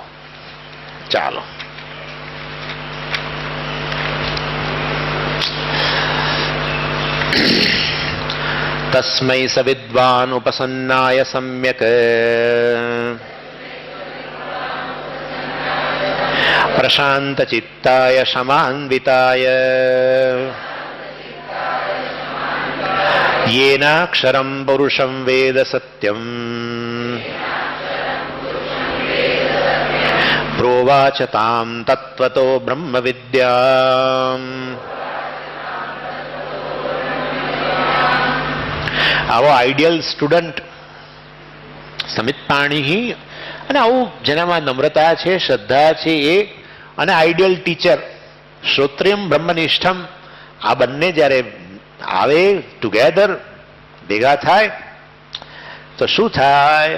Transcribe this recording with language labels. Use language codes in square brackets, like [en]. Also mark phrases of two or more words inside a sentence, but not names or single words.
[sa] ચાલો, तस्मै सविद्वान उपसन्नाय सम्यक प्रशांत चित्ताय शमान्विताय येनाक्षरं पुरुषं वेद सत्यं प्रोवाच तां तत्त्वतो બ્રહ્મવિદ્યામ. [gu] આવો [en] ideal student [sa] समित पाणी, [gu] અને આવું જેનામાં નમ્રતા છે, શ્રદ્ધા છે એ, અને [en] ideal teacher [sa] श्रोत्रियम ब्रह्मनिष्ठम, [gu] આ બંને જ્યારે આવે ટુગેધર, ભેગા થાય તો શું થાય?